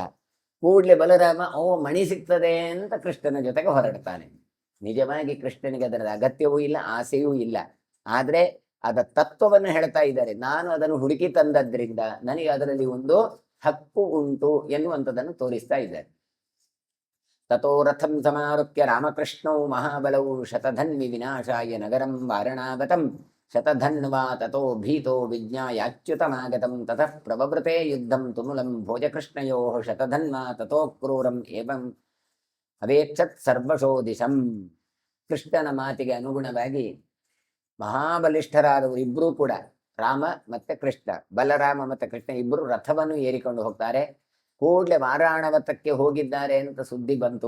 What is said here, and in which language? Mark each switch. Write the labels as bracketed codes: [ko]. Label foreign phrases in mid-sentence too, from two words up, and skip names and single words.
[kn] ಕೂಡ್ಲೆ ಬಲರಾಮ ಮಣಿ ಸಿಗ್ತದೆ ಅಂತ ಕೃಷ್ಣನ ಜೊತೆಗೆ ಹೊರಡ್ತಾನೆ. ನಿಜವಾಗಿ ಕೃಷ್ಣನಿಗೆ ಅದರ ಅಗತ್ಯವೂ ಇಲ್ಲ, ಆಸೆಯೂ ಇಲ್ಲ. ಆದ್ರೆ ಅದ ತತ್ವವನ್ನು ಹೇಳ್ತಾ ಇದ್ದಾರೆ. ನಾನು ಅದನ್ನು ಹುಡುಕಿ ತಂದದ್ರಿಂದ ನನಗೆ ಅದರಲ್ಲಿ ಒಂದು ಹಕ್ಕು ಉಂಟು ಎನ್ನುವಂಥದ್ದನ್ನು ತೋರಿಸ್ತಾ ಇದ್ದಾರೆ. [sa] ತಥೋ ರಥಂ ಸಮಾರುಹ್ಯ ರಾಮಕೃಷ್ಣೌ ಮಹಾಬಲೌ ಶತಧನ್ವಿ ವಿನಾಶಾಯ ನಗರಂ ವಾರಣಾಗತಂ ಶತಧನ್ವಾ ತಥೋ ಭೀತೋ ವಿಜ್ಞಾಯಾಚ್ಯುತಮಾಗತಂ ತತಃ ಪ್ರವವೃತೆ ಯುದ್ಧಂ ತುಮುಲಂ ಭೋಜಕೃಷ್ಣಯೋ ಶತಧನ್ವಾ ತಥೋ ಕ್ರೂರಂ ಏವಂ ಅವೇಕ್ಷತ್ ಸರ್ವಶೋ ದಿಶಂ. [kn] ಕೃಷ್ಣನ ಮಾತಿಗೆ ಅನುಗುಣವಾಗಿ ಮಹಾಬಲಿಷ್ಠರಾದವರು ಇಬ್ಬರೂ ಕೂಡ, ರಾಮ ಮತ್ತೆ ಕೃಷ್ಣ, ಬಲರಾಮ ಮತ್ತೆ ಕೃಷ್ಣ ಇಬ್ಬರು ರಥವನ್ನು ಏರಿಕೊಂಡು ಹೋಗ್ತಾರೆ. ಕೂಡಲೇ ವಾರಾಣವತಕ್ಕೆ ಹೋಗಿದ್ದಾರೆ ಅಂತ ಸುದ್ದಿ ಬಂತು.